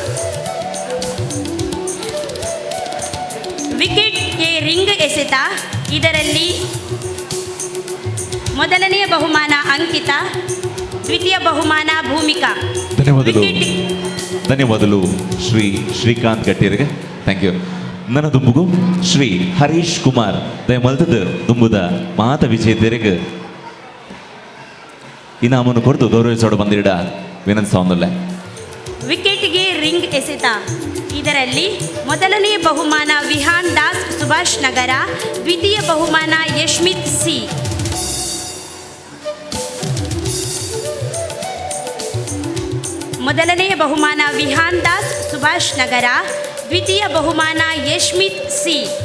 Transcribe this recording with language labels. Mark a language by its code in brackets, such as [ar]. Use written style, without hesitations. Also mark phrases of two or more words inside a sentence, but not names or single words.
[kn] ವಿಕೆಟ್ಗೆ ರಿಂಗ್ ಎಸೆತ. ಇದರಲ್ಲಿ ಮೊದಲನೆಯ ಬಹುಮಾನ ಅಂಕಿತಾ, ದ್ವಿತೀಯ ಬಹುಮಾನ ಭೂಮಿಕಾ. ಧನ್ಯವಾದಗಳು ಶ್ರೀ ಶ್ರೀಕಾಂತ್ ಗಟ್ಟಿಯರಿಗೆ. [en] thank you. [tcy] ನನ್ನ ದುಂಬುಗು ಶ್ರೀ ಹರೀಶ್ ಕುಮಾರ್ ದಯಮಲ್ತದ ದುಂಬುದ ಮಾತ ವಿಜೇತರಿಗೆ ಇನಾಮನ್ನು ಕೊಡ್ತು ಗೌರವಿಸೋಡು ಬಂದಿಡ ವಿನಂತಿ ಸಾಂದಲ್ಲ. [kn] ವಿಕೆಟ್ಗೆ ರಿಂಗ್ ಎಸೆತ. ಇದರಲ್ಲಿ ಮೊದಲನೆಯ ಬಹುಮಾನ ವಿಹಾನ್ ದಾಸ್, ಸುಭಾಷ್ ನಗರ, ದ್ವಿತೀಯ ಬಹುಮಾನ ಯಶ್ಮಿತ್ ಸಿ. ಮೊದಲನೆಯ ಬಹುಮಾನ ವಿಹಾನ್ ದಾಸ್, ಸುಭಾಷ್ ನಗರ, ದ್ವಿತೀಯ ಬಹುಮಾನ ಯಶ್ಮಿತ್ ಸಿ.